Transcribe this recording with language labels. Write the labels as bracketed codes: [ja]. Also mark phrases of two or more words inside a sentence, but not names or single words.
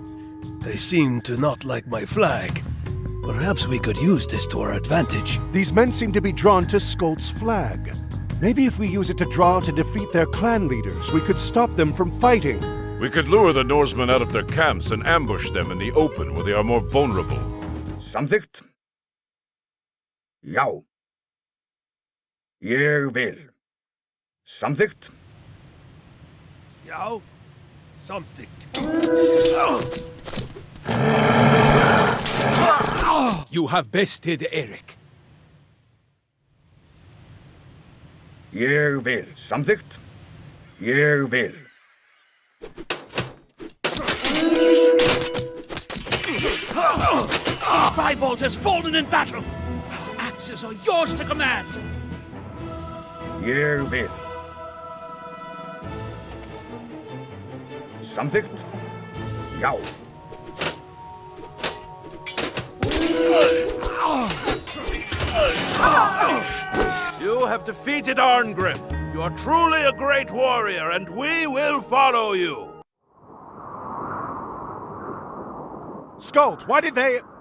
[en] They seem to not like my flag. Perhaps we could use this to our advantage. These men seem to be drawn to Skolt's flag. Maybe if we use it to draw to defeat their clan leaders, we could stop them from fighting. We could lure the Norsemen out of their camps and ambush them in the open where they are more vulnerable. [is] Samþykkt. Já. Ég vil. Samþykkt. Já. Samþykkt. [en] You have bested Eric. [is] Ég vil. Samþykkt. Ég vil. [en] Firebolt has fallen in battle. Our axes are yours to command. [is] Ég vil. Samþykkt. Já. [en] You have defeated Arngrim. You are truly a great warrior, and we will follow you. Skolt, why did they...